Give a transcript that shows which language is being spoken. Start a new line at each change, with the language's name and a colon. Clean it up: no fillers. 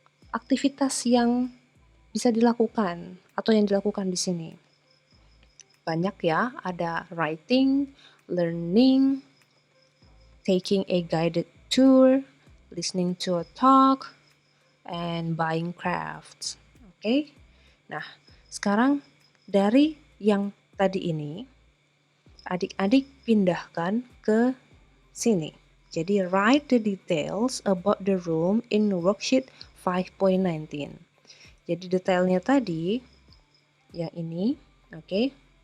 Indonesian: Aktivitas yang bisa dilakukan atau yang dilakukan di sini. Banyak ya, ada
English: writing, learning, taking a guided tour, listening to a talk, and buying crafts. Oke.
Indonesian: Nah, sekarang dari yang tadi ini, adik-adik pindahkan ke sini. Jadi
English: write the details about the room in worksheet 5.19.
Indonesian: Jadi detailnya tadi yang ini, oke.